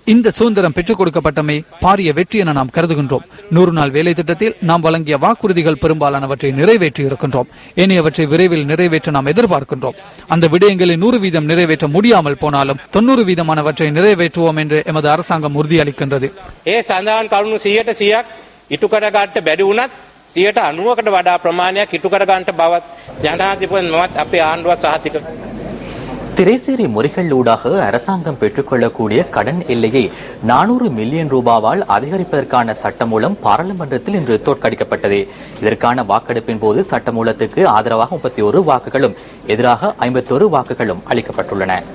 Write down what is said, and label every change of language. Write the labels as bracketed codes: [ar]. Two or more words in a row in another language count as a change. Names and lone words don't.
[ta] இந்த சுதந்திரம் பெற்றுக் கொடுக்கப்பட்டமை பாரிய வெற்றி என நாம் கருதுகின்றோம். 100 நாள் வேலை திட்டத்தில் நாம் வழங்கிய வாக்குறுதிகள் பெரும்பாலானவற்றை நிறைவேற்றி இருக்கின்றோம். ஏனையவற்றை விரைவில் நிறைவேற்ற நாம் எதிர்பார்க்கின்றோம். அந்த விடயங்களை 100% நிறைவேற்ற முடியாமல் போனாலும் 90%மானவற்றை நிறைவேற்றுவோம் என்று எமது அரசாங்கம் உறுதியளிக்கின்றது. [si] ඒ සඳහන් කරුණු 100% ඉටු කරගන්න බැරි වුණත් 90%කට වඩා ප්‍රමාණයක් ඉටු කරගන්න බවත් ජනාධිපතිතුමත් අපේ ආණ්ඩුවත් සහතික. [ta] திரைசேரி முறைகளூடாக அரசாங்கம் பெற்றுக்கொள்ளக்கூடிய கடன் எல்லையை 400 மில்லியன் ரூபாவால் அதிகரிப்பதற்கான சட்டமூலம் பாராளுமன்றத்தில் இன்று தோற்கடிக்கப்பட்டது. இதற்கான வாக்கெடுப்பின் போது சட்டமூலத்துக்கு ஆதரவாக 31 வாக்குகளும் எதிராக 51 வாக்குகளும் அளிக்கப்பட்டுள்ளன.